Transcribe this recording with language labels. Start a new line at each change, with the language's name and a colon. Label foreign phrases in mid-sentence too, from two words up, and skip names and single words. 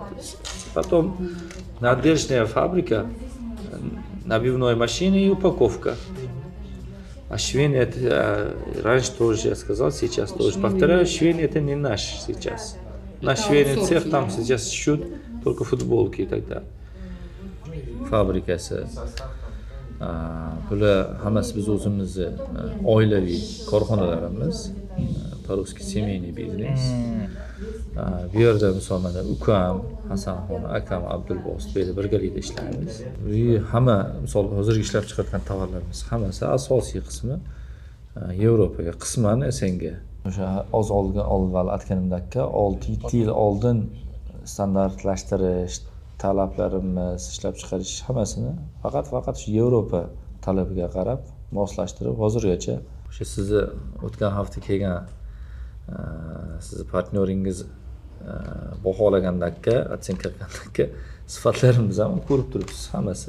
Russian: Потом отдельная фабрика, набивной машины и упаковка. А швейный это раньше тоже я сказал, сейчас тоже повторяю, швейный это не наш сейчас. Наш швейный цех там сейчас шьют только футболки и так далее.
Uzbek: Fabrikasi. Bular hammasi biz o'zimizni oilaviy korxonalarimiz,
Russian: по-русски семейный biznes.
Uzbek: Bu yerda misol mana ukam, Hasanxon, akam Abdulbosit bilan birgalikda ishlaymiz. Hamma misol hozirgi ishlab chiqargan tovarlarimiz hammasi asosiy qismi Yevropaga, qisman SNG. O'sha avval aytganimdek 6-7 yil oldin standartlashtirish talablarimiz, ishlab chiqarish hammasini faqat shu Yevropa talabiga qarab moslashtirib hozirgacha o'sha sizni o'tgan hafta kelgan sizni partnyoringiz baholagandakka, atsenka qilgandakka sifatlarimizni ham ko'rib turibsiz hammasi.